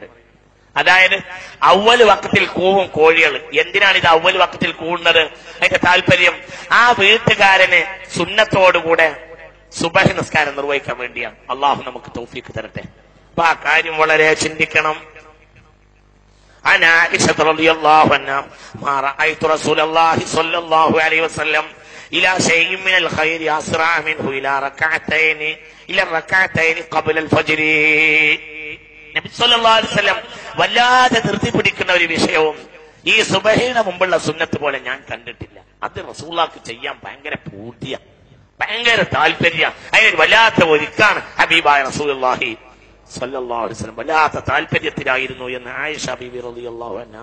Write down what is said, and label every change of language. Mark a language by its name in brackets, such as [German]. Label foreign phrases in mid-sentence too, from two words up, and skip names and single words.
[Malayalam] അതായത് അവ്വൽ വഖത്തിൽ കൂവും കോഴികൾ. എന്തിനാണ് ഇത് അവ്വൽ വഖത്തിൽ കൂവുന്നത്? അതിന്റെ താല്പര്യം ആ വീട്ടുകാരന് സുന്നത്തോടുകൂടെ സുബ്ഹി നിസ്കാരം നിർവഹിക്കാൻ വേണ്ടിയാണ്. അള്ളാഹു നമുക്ക് തൗഫീഖ് തരട്ടെ. അപ്പൊ ആ കാര്യം വളരെ ചിന്തിക്കണം. [Arabic] عن عائشة رضي الله عنها ما رأيت رسول الله صلى الله عليه وسلم إلى شيء من الخير أسرع منه إلى الركعتين قبل الفجر. [Malayalam] നബി [Arabic] صلى الله عليه وسلم [Malayalam] വല്ലാതെ ധൃതി പിടിക്കുന്ന ഒരു വിഷയവും ഈ സുബ്ഹിയുടെ മുമ്പുള്ള സുന്നത്ത് പോലെ ഞാൻ കണ്ടിട്ടില്ല. അത് റസൂലുള്ളാഹിക്ക് ചെയ്യാൻ ഭയങ്കര പൂതിയ, ഭയങ്കര താല്പര്യ. അതിന് വല്ലാത്ത ഒരുക്കാണ് ഹബീബായ [Arabic] رسول الله صلى الله عليه وسلم [Malayalam] വല്ലാത്ത താല്പര്യത്തിലായിരുന്നു എന്ന് ആയിഷ ബീവി [Arabic] رضي الله عنها.